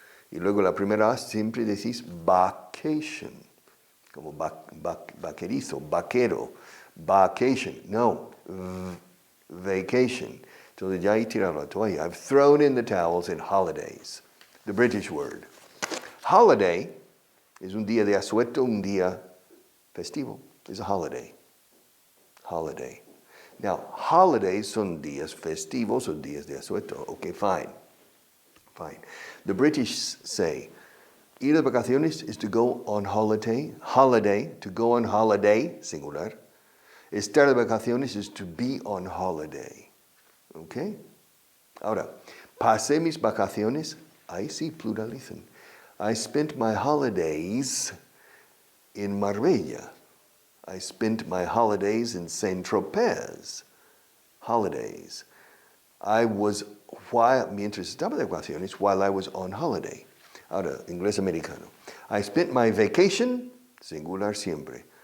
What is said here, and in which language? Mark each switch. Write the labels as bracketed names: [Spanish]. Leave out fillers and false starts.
[Spanish] Y luego la primera A siempre decís vacation, como vaquerizo, vaquero, vacation. No, vacation. Entonces ya he tirado la toalla. [English] I've thrown in the towels in holidays, the British word. [Spanish] Holiday es un día de asueto, un día festivo. [English] It's a holiday. [Spanish] Holiday. Now, holidays son días festivos o días de asueto. [English] Okay, fine. The British say, [Spanish] ir de vacaciones [English] is to go on holiday. Holiday, to go on holiday, singular. [Spanish] Estar de vacaciones [English] is to be on holiday. Okay? [Spanish] Ahora, pasé mis vacaciones, ahí sí pluralizan. [English] I spent my holidays in Marbella. I spent my holidays in Saint-Tropez. Holidays. [Spanish] Mientras estaba de vacaciones, [English] while I was on holiday. [Spanish] Ahora, inglés americano. [English] I spent my vacation, [Spanish] singular siempre.